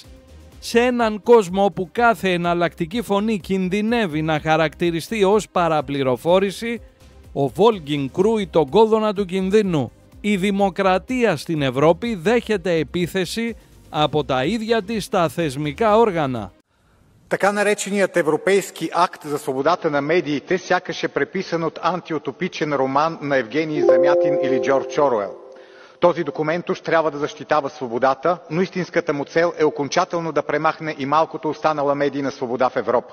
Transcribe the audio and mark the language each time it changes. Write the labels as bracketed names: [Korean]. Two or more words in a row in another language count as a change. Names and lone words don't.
[Greek] Σε έναν κόσμο όπου κάθε εναλλακτική φωνή κινδυνεύει να χαρακτηριστεί ως παραπληροφόρηση, ο Βόλγκιν κρούει τον κόδωνα του κινδύνου. Η δημοκρατία στην Ευρώπη δέχεται επίθεση από τα ίδια της τα θεσμικά όργανα. [Bulgarian] Така нареченият Европейски акт за свободата на медиите сякаш е преписан от антиутопичен роман на Евгений Замятин или Джордж Оруел. Този документ уж трябва да защитава свободата, но истинската му цел е окончателно да премахне и малкото останала медийна свобода в Европа.